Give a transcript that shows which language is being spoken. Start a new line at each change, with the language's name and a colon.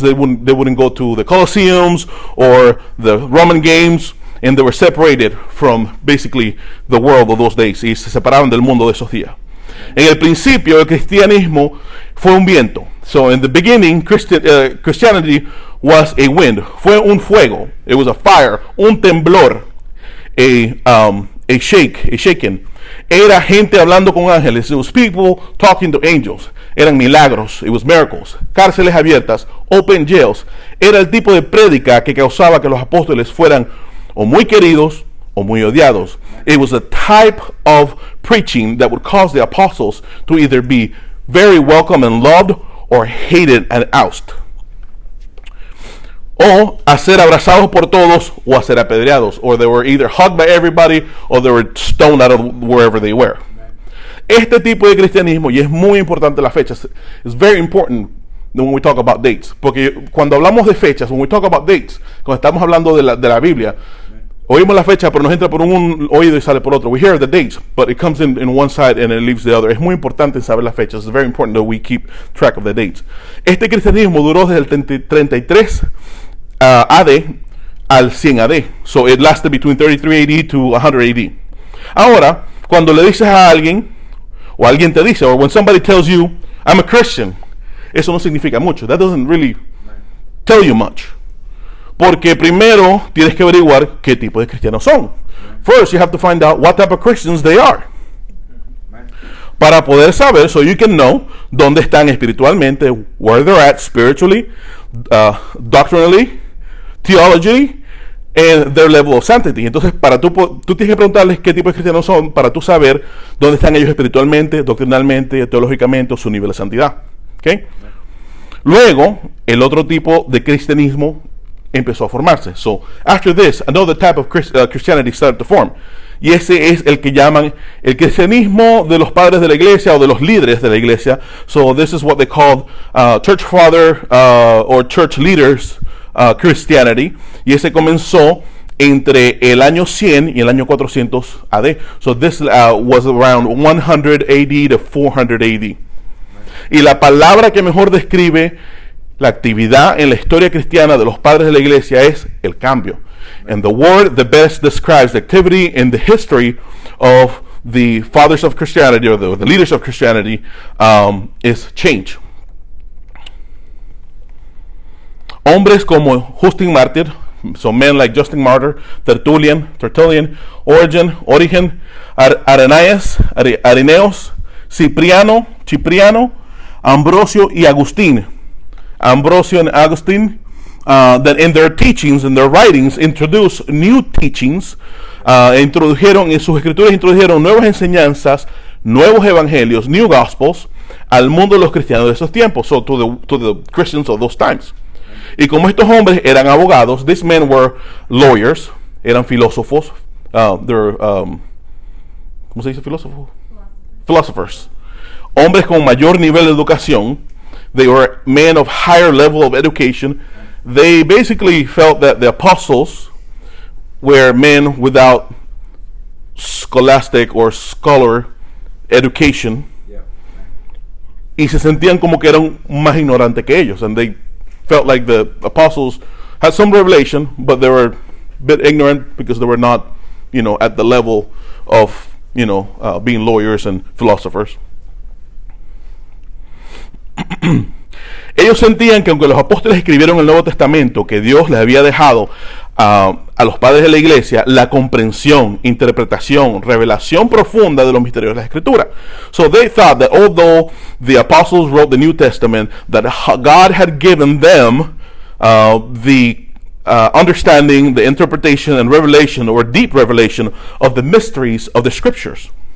English: They wouldn't go to the Colosseums or the Roman games, and they were separated from basically the world of those days,
Spanish: y se separaban del mundo de esos días. En el principio el cristianismo fue un viento.
English: So in the beginning Christianity was a wind,
Spanish: fue un fuego,
English: it was a fire,
Spanish: un temblor,
English: a shaking.
Spanish: Era gente hablando con ángeles.
English: It was people talking to angels.
Spanish: Eran milagros.
English: It was miracles.
Spanish: Cárceles abiertas.
English: Open jails.
Spanish: Era el tipo de prédica que causaba que los apóstoles fueran o muy queridos o muy odiados.
English: It was a type of preaching that would cause the apostles to either be very welcome and loved or hated and ousted.
Spanish: O a ser abrazados por todos o a ser apedreados.
English: Or they were either hugged by everybody or they were stoned out of wherever they were.
Spanish: Este tipo de cristianismo, y es muy importante las fechas,
English: it's very important when we talk about dates.
Spanish: Porque cuando hablamos de fechas,
English: when we talk about dates,
Spanish: cuando estamos hablando de la Biblia, oímos la fecha, pero nos entra por un oído y sale por otro.
English: We hear the dates, but it comes in one side and it leaves the other.
Spanish: Es muy importante saber las fechas.
English: It's very important that we keep track of the dates.
Spanish: Este cristianismo duró desde el 33 AD al 100 AD.
English: So it lasted between 33 AD to 100 AD.
Spanish: Ahora, cuando le dices a alguien, o alguien te dice,
English: or when somebody tells you, I'm a Christian,
Spanish: eso no significa mucho.
English: That doesn't really tell you much.
Spanish: Porque primero tienes que averiguar qué tipo de cristianos son.
English: First, you have to find out what type of Christians they are.
Spanish: Para poder saber,
English: so you can know
Spanish: dónde están espiritualmente,
English: where they're at spiritually, doctrinally, theology, and their level of sanctity.
Spanish: Entonces, tú tienes que preguntarles qué tipo de cristianos son para tú saber dónde están ellos espiritualmente, doctrinalmente, teológicamente, o su nivel de santidad. ¿Okay? Luego, el otro tipo de cristianismo empezó a formarse.
English: So, after this, another type of Christianity started to form.
Spanish: Y ese es el que llaman el cristianismo de los padres de la iglesia o de los líderes de la iglesia.
English: So, this is what they called church father or church leaders Christianity.
Spanish: Y ese comenzó entre el año 100 y el año 400 AD.
English: So, this was around 100 AD to 400 AD.
Spanish: Y la palabra que mejor describe la actividad en la historia cristiana de los padres de la iglesia es el cambio.
English: And the word that best describes the activity in the history of the fathers of Christianity, or the leaders of Christianity, is change.
Spanish: Hombres como
English: Justin Martyr, so men like Justin Martyr, Tertullian, Origen, Irenaeus, Cipriano, Cipriano, Ambrosio y Agustín. Ambrosio and Augustine, that in their teachings, in their writings, introduce new teachings,
Spanish: introdujeron en sus escrituras introdujeron nuevas enseñanzas, nuevos evangelios,
English: new gospels,
Spanish: al mundo de los cristianos de esos tiempos,
English: so to the Christians of those times.
Spanish: Y como estos hombres eran abogados,
English: these men were lawyers,
Spanish: eran filósofos, ¿cómo se dice filósofo?
English: Philosophers.
Spanish: Hombres con mayor nivel de educación.
English: They were men of higher level of education. They basically felt that the apostles were men without scholastic or scholar education. Yeah.
Spanish: Y se sentían como que eran más ignorantes que ellos.
English: And they felt like the apostles had some revelation, but they were a bit ignorant because they were not, at the level of, being lawyers and philosophers.
Spanish: Ellos sentían que aunque los apóstoles escribieron el Nuevo Testamento, que Dios les había dejado a los padres de la iglesia la comprensión, interpretación, revelación profunda de los misterios de la Escritura.
English: So they thought that although the apostles wrote the New Testament, that God had given them the understanding, the interpretation and revelation, or deep revelation of the mysteries of the Scriptures.